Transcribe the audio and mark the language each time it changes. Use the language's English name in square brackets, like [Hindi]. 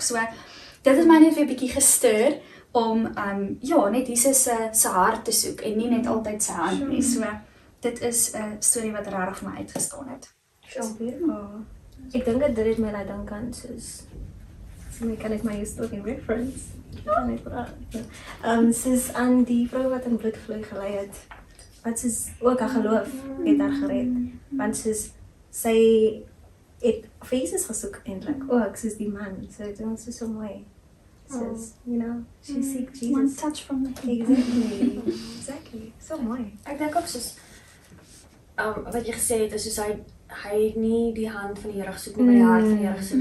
[Afrikaans] So dit het my net weer bietjie gestuur om net Jesus se hart te soek en nie net altyd sy hand nie. So dit is 'n storie wat regtig vir my uitgestaan het. [English] So beautiful. [Afrikaans] Ek dink dit het my laat dink aan soos kan ek my storie reference. Kan ek praat? Soos aan die vrou wat in bloedvloei gelei het. Wat soos ook haar geloof het haar gered. Want soos sy het vir Jesus gesoek eintlik. Ook soos die man. So dit was so mooi. [English] Says, she seek Jesus. One touch from the king. Exactly. [Afrikaans] So mooi. Ek dink ook soos wat jy gesê het is soos hy het nie die hand van die Here gesoek nie, maar die hart van die Here gesoek.